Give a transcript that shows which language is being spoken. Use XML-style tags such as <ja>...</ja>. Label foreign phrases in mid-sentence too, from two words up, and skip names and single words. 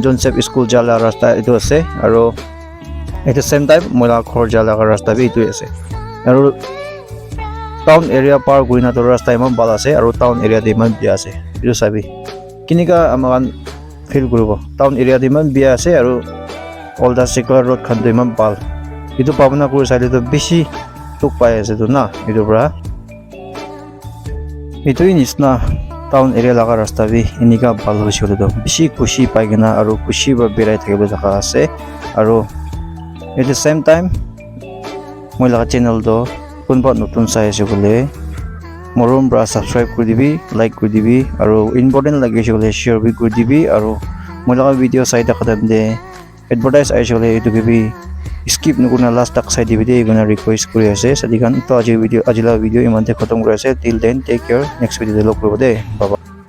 <nag>Joseph school jala rasta itu ase aro</nag> <en>at the same time</en> <nag>mola khor jala ka rasta bi itu ase aro</nag> <en>town area</en> <nag>par guina to rasta imam bala ase aro</nag> <en>town area</en> <nag>de man bia ase itu sabi kinika amakan feel gurubo</nag> <en>town area</en> <nag>de man bia ase aro</nag> <en>all the circular road</en> <nag>khan de man bal itu pabna kur side to bishi tuk pai ase to na itu bra itu nisna town area laga rasta bi inika bal hoise to bishi kushi paigena aro kushi ba berai thakibo jaka ase aro at</nag> <en>the same time</en> <nag>moi laga channel do kunba notun sai ase bole morom bra subscribe kuri dibi like kuri dibi aro important lage bole share bi kuri dibi aro moi laga video sai ta khadam de advertise aise bole itu bi skip nukuna last tak sai DVD guna request kuri ase sadikan to ajila video imante khatam kuri ase</nag> <en>till then take care next video</en> <nag>de log koribo de</nag> <en>bye bye.</en>